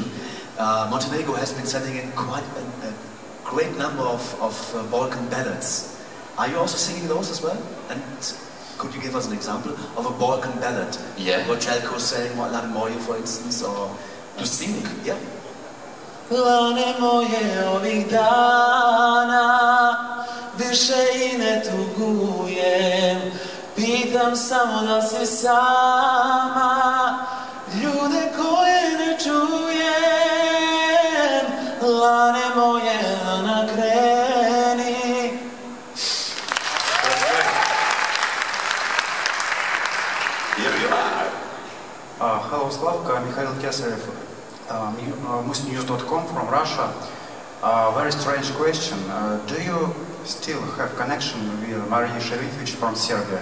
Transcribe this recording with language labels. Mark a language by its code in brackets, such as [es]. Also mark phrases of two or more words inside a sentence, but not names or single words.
[en] Montenegro has been sending in quite a great number of Balkan ballads. Are you also singing those as well? And could you give us an example of a Balkan ballad? Yeah. What Jelko sang, Lane Moje, for instance, or... To sing? Yeah. [sr] Lane moje ovih dana, više I ne tugujem, pitam samo da si sama, ljude koje ne čujem, lane moje nakreni. [en] Here you are. Hello, Slavko, I'm Mikhail Kesarev, musnews.com from Russia. Very strange question. Do you still have connection with Maria Sherifovic from Serbia?